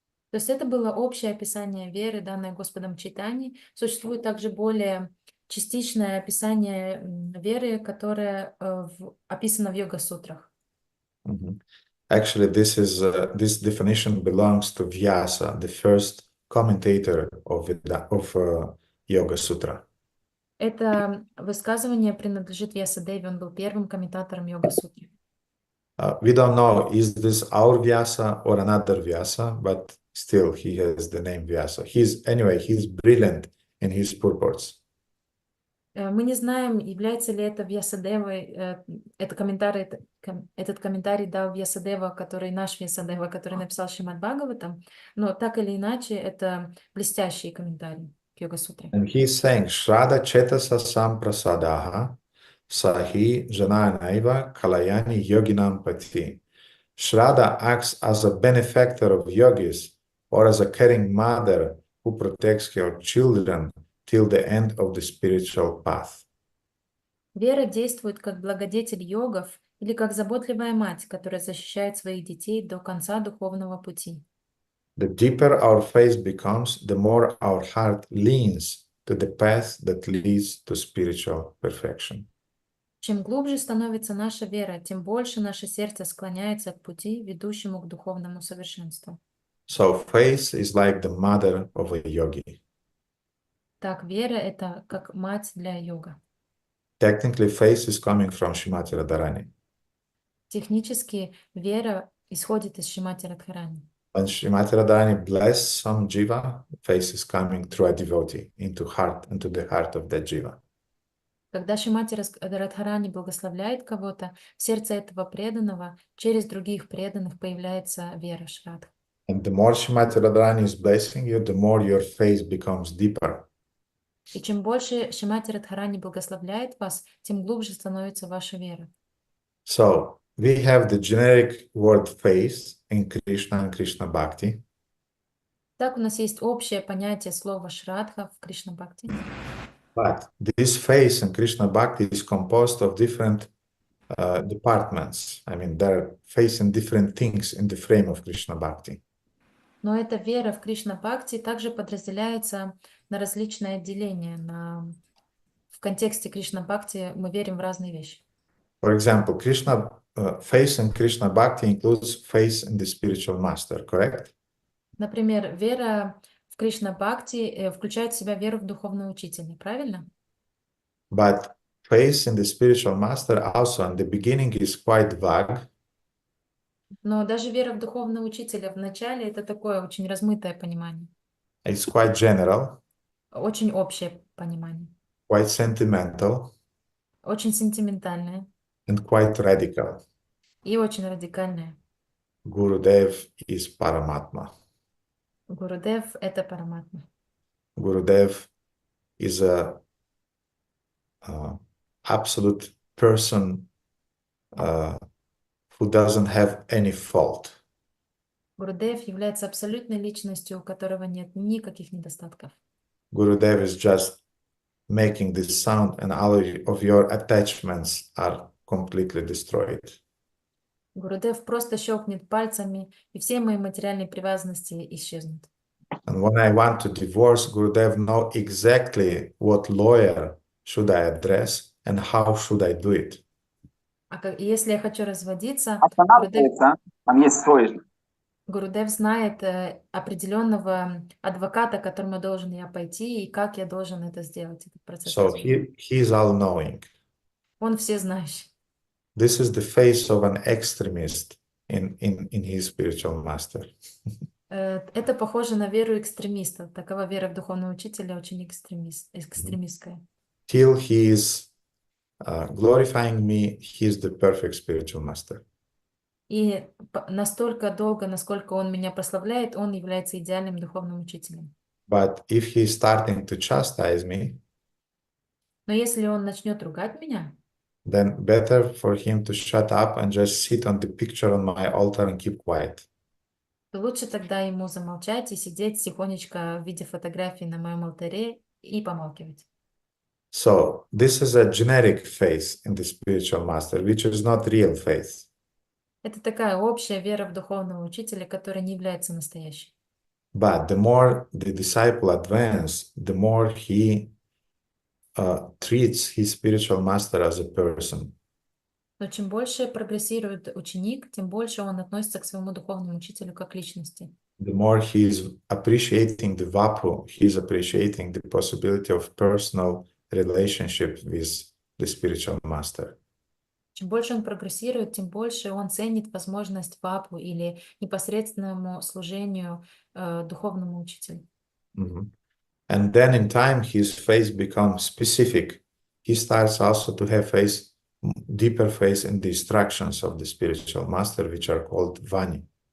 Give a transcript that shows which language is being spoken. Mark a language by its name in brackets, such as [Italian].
[Russian] То есть это было общее описание веры, данное Господом Чайтаньей. Существует также более частичное описание веры, которое описано в Йога-сутрах. [English] Actually, this definition belongs to Vyasa, the first commentator of Yoga Sutra. [Russian] Это высказывание принадлежит Вьясадеве, он был первым комментатором Йога-сутры. [English] We don't know, is this our Vyasa or another Vyasa, but still he has the name Vyasa. He's brilliant in his purports. [Russian] Мы не знаем, является ли это Вьясадевой, этот комментарий дал Вьясадева, который наш Вьясадева, который написал Шримад-Бхагаватам, но так или иначе это блестящий комментарий к Йога-сутре. [English] And he's saying, [Sanskrit] Shraddha Chetasa Samprasadaha Sahi Jananaiva Kalayani Yoginam Pati. [English] Shraddha acts as a benefactor of yogis or as a caring mother who protects her children till the end of the spiritual path. [Russian] Вера действует как благодетель йогов или как заботливая мать, которая защищает своих детей до конца духовного пути. [English] The deeper our faith becomes, the more our heart leans to the path that leads to spiritual perfection. [Russian] Чем глубже становится наша вера, тем больше наше сердце склоняется к пути, ведущему к духовному совершенству. [English] So faith is like the mother of a yogi. [Russian] Так, вера — это как мать для йога. [English] Technically, faith is coming from Shrimati Radharani. [Russian] Технически вера исходит из Шримати Радхарани. [English] When Shrimati Radharani blesses some jiva, faith is coming through a devotee into the heart of that jiva. [Russian] Когда Шримати Радхарани благословляет кого-то, в сердце этого преданного через других преданных появляется вера Шрадха. [English] And the more Shrimati Radharani is blessing you, the more your faith becomes deeper. [Russian] И чем больше Шримати Радхарани благословляет вас, тем глубже становится ваша вера. [English] So, we have the generic word faith in Krishna and Krishna Bhakti. [Russian] Так, у нас есть общее понятие слова Шрадха в Кришна Бхакти. [English] But this faith in Krishna Bhakti is composed of different departments. I mean, they're facing different things in the frame of Krishna Bhakti. [Russian] Но эта вера в Кришна Бхакти также подразделяется на различные отделения. В контексте Кришна Бхакти мы верим в разные вещи. [English] For example, faith in Krishna Bhakti includes faith in the spiritual master, correct? [Russian] Например, вера в Кришна Бхакти включает в себя веру в духовного учителя, правильно? [English] But faith in the spiritual master also in the beginning is quite vague. [Russian] Но даже вера в духовного учителя в начале — это такое очень размытое понимание, [English] It's quite general, [Russian] очень общее понимание, [English] quite sentimental, [Russian] очень сентиментальное [English] and quite radical. [Russian] и очень радикальное. [English] Gurudev is Paramatma. [Russian] Гурудев — это Параматма. [English] Gurudev is a absolute person who doesn't have any fault. [Russian] Гурудев является абсолютной личностью, у которого нет никаких недостатков. [English] Gurudev is just making this sound and all of your attachments are completely destroyed. [Russian] Гурудев просто щелкнет пальцами, и все мои материальные привязанности исчезнут. [English] And when I want to divorce, Gurudev know exactly what lawyer should I address and how should I do it. [Russian] Если я хочу разводиться, Останавливается, там есть свой. Гурудев знает определенного адвоката, к которому должен я пойти, и как я должен это сделать, этот процесс. [English] So he is all-knowing. [Russian] Он всезнающий. [English] This is the face of an extremist in his spiritual master. [Russian] Это похоже на веру экстремиста. Такова вера в духовного учителя очень экстремистская. [English] Till he is glorifying me, he is the perfect spiritual master. [Russian] И настолько долго, насколько он меня прославляет, он является идеальным духовным учителем. [English] But if he is starting to chastise me, [Russian] Но если он начнет ругать меня, [English] then better for him to shut up and just sit on the picture on my altar and keep quiet. [Russian] то лучше тогда ему замолчать и сидеть тихонечко в виде фотографии на моем алтаре и помалкивать. [English] So this is a generic faith in the spiritual master, which is not real faith. [Russian] Это такая общая вера в духовного учителя, которая не является настоящей. [English] But the more the disciple advances, the more he treats his spiritual master as a person. [Russian] Но чем больше прогрессирует ученик, тем больше он относится к своему духовному учителю как к личности. [English] The more he is appreciating the vapu, he is appreciating the possibility of personal relationship with the spiritual master. [Russian] Чем больше он прогрессирует, тем больше он ценит возможность папу или непосредственному служению духовному учителю. Mhm. [English] And then in time, his faith becomes specific. He starts also to have faith, deeper faith in the instructions of the spiritual master, which are called vani.